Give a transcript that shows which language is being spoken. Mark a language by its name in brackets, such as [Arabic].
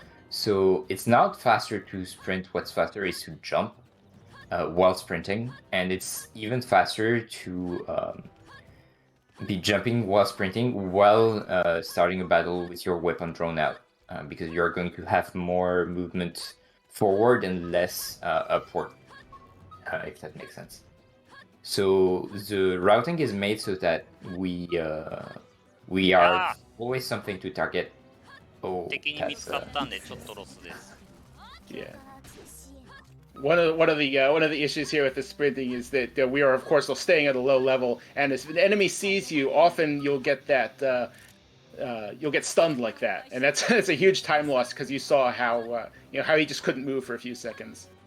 [English] So it's not faster to sprint, what's faster is to jump while sprinting, and it's even faster to be jumping while sprinting while starting a battle with your weapon drawn out, because you're going to have more movement forward and less upward, if that makes sense. So the routing is made so that we are always something to target. Oh, [Japanese] 敵に見つかったんでちょっとロスです。 [English] Yeah. One of the issues here with the sprinting is that we are, of course, still staying at a low level, and if an enemy sees you, often you'll get that you'll get stunned like that, and that's a huge time loss because you saw how how he just couldn't move for a few seconds.